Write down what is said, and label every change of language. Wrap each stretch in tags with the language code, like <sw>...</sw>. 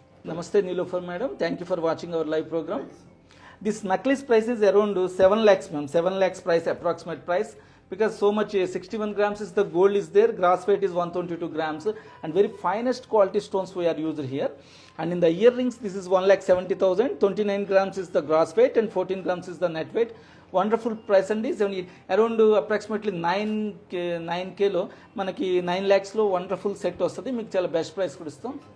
<en>నమస్తే Niloufer madam, thank you for watching our live programme. This necklace price is around 7 lakhs ma'am, 7 lakhs price, approximate price, because so much 61 grams is the gold is there, gross weight is 122 grams and very finest quality stones we are used here. And in the earrings this is 1,70,000, 29 grams is the gross weight and 14 grams is the net weight. Wonderful price అండి. Around approximately 9Kలో మనకి 9 lakhsలో wonderful set</en> <te>వస్తుంది. మీకు చాలా best price కూడా ఇస్తాం.</te>